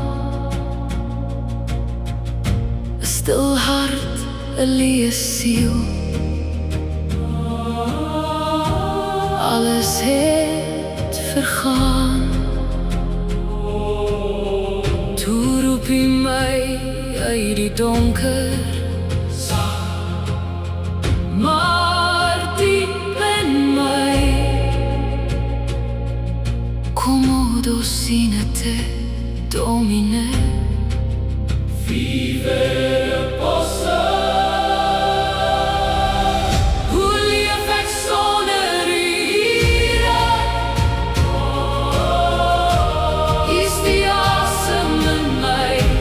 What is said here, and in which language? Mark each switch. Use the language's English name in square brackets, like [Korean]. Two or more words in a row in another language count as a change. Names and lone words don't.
[Afrikaans] 'n stil hart, 'n leë siel, alles het vergaan. Toe roep hy my uit die donker, maar diep in my, [Latin] Commodo sine te, Domine, vivere possa. [Afrikaans] Hoe leef ek sonder u here? Is die asem in my?